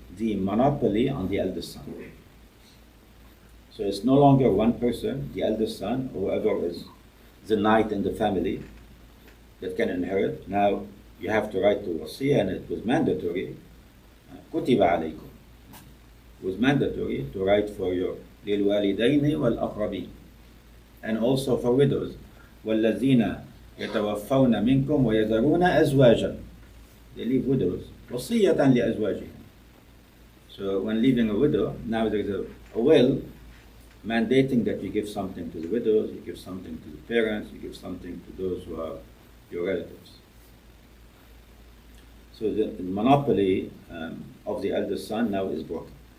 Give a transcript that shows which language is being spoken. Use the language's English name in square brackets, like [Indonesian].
[English] the monopoly on the eldest son. So it's no longer one person, the eldest son, or whoever is the knight in the family, that can inherit. Now you have to write to wasiya, and it was mandatory. [Arabic] كتب عليكم. [English] It was mandatory to write for your [Arabic] للوالدين والأقربين, [English] and also for widows. [Arabic] والذين يتوفون منكم ويذرون أزواجا. [English] They leave widows. [Arabic] وصية لأزواجهم. [English] So when leaving a widow, now there is a will mandating that you give something to the widows, you give something to the parents, you give something to those who are your relatives. So the monopoly of the eldest son now is broken.